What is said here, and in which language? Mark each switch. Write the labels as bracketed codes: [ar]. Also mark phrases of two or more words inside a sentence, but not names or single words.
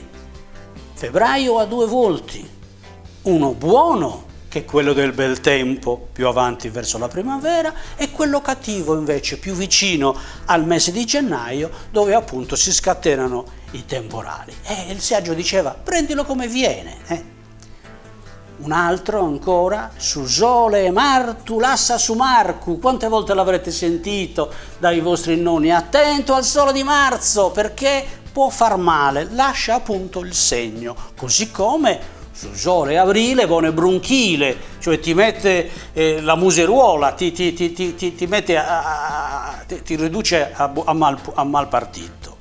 [it] Febbraio ha due volti, uno buono, che è quello del bel tempo più avanti verso la primavera, e quello cattivo invece più vicino al mese di gennaio, dove appunto si scatenano i temporali. E il saggio diceva: prendilo come viene. Un altro ancora, [sc] su sole e martu lassa su marcu. [it] Quante volte l'avrete sentito dai vostri nonni? Attento al sole di marzo, perché può far male, lascia appunto il segno. Così come [sc] su sole e aprile buone bronchile, [it] cioè ti mette la museruola, ti mette ti riduce a mal partito.